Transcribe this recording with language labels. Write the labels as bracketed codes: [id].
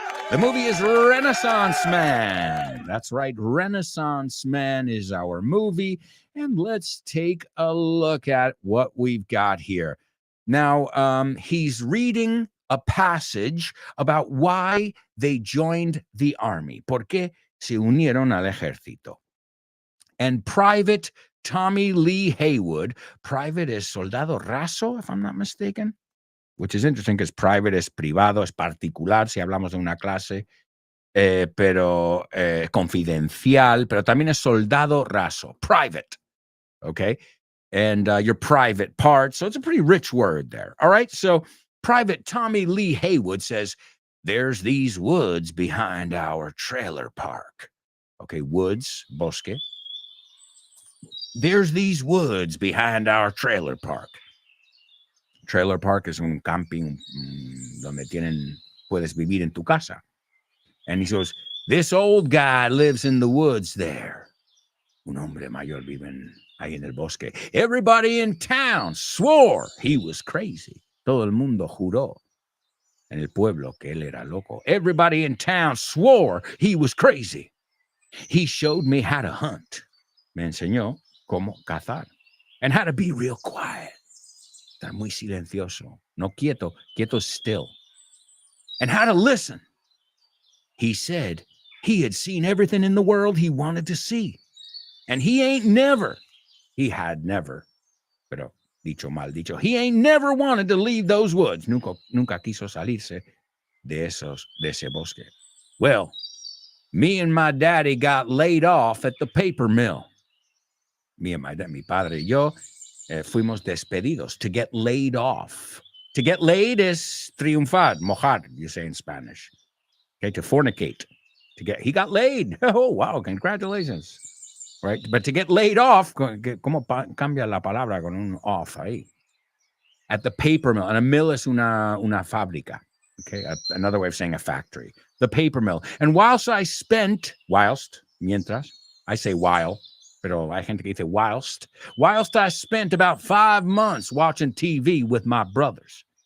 [en] The movie is Renaissance Man. That's right. Renaissance Man is our movie. And let's take a look at what we've got here. Now, he's reading a passage about why they joined the army. [es] ¿Por qué se unieron al ejército? [en] And Private Tommy Lee Haywood, private is [es] soldado raso, [en] if I'm not mistaken, which is interesting because private [es] es privado, es particular, si hablamos de una clase, pero confidencial, pero también es soldado raso, [en] private, okay? And your private parts, so it's a pretty rich word there, all right? So Private Tommy Lee Haywood says, there's these woods behind our trailer park. Okay, woods, [es] bosque. [en] There's these woods behind our trailer park. [es] Trailer park es un camping donde puedes vivir en tu casa. [en] And he goes, this old guy lives in the woods there. [es] Un hombre mayor vive ahí en el bosque. [en] Everybody in town swore he was crazy. [es] Todo el mundo juró en el pueblo que él era loco. [en] Everybody in town swore he was crazy. He showed me how to hunt. [es] Me enseñó cómo cazar. [en] And how to be real quiet. [es] Estar muy silencioso. No quieto, quieto [en] still. And how to listen. He said he had seen everything in the world he wanted to see. And he had never, [es] pero dicho mal dicho, [en] he ain't never wanted to leave those woods. [es] Nunca quiso salirse de ese bosque. [en] Well, me and my daddy got laid off at the paper mill. [es] Mi padre y yo fuimos despedidos. [en] To get laid off. To get laid is [es] triunfar, mojar, [en] you say in Spanish. Okay, to fornicate. He got laid. Oh, wow, congratulations. Right? But to get laid off, [es] ¿cómo cambia la palabra con un off ahí? [en] At the paper mill. And a mill [es] es una fábrica. [en] Okay, another way of saying a factory. The paper mill. And mientras, I say while, [es] pero hay gente que dice [en] whilst I spent about 5 months watching TV with my brothers.